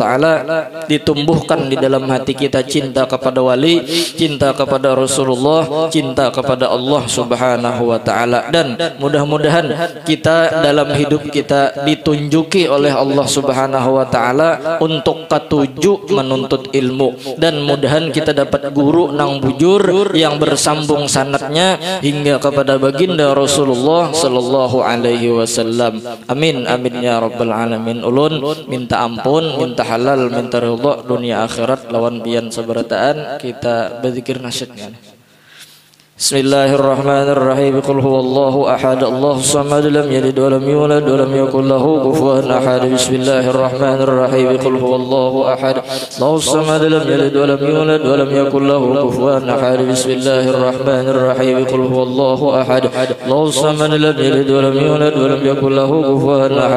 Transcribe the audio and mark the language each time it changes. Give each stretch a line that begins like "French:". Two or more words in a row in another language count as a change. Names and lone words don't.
Banjar: taala ditumbuhkan di dalam hati kita cinta kepada wali, cinta kepada Rasulullah, cinta kepada Allah
Arabic: سبحانه وتعالى,
Banjar: dan mudah-mudahan kita dalam hidup kita ditunjuki oleh Allah
Arabic: سبحانه وتعالى
Banjar: untuk ketujuh menuntut ilmu, dan mudahan kita dapat guru nang bujur yang bersambung sanadnya hingga kepada baginda Rasulullah
Arabic: صلى الله عليه وسلم. آمين آمين يا رب العالمين.
Banjar: Ulun minta ampun, minta halal, minta ridha dunia akhirat lawan bian sabarataan. Kita berzikir nasyidnya.
Arabic: بسم الله الرحمن الرحيم. قل هو الله أحد، الله الصمد، لم يلد ولم يولد ولم يكن له كفوا أحد. بسم الله الرحمن الرحيم. قل هو الله أحد، الله الصمد، لم يلد ولم يولد ولم يكن له كفوا أحد. بسم الله الرحمن الرحيم. قل هو الله أحد، الله الصمد، لم يلد ولم يولد ولم يكن له كفوا أحد.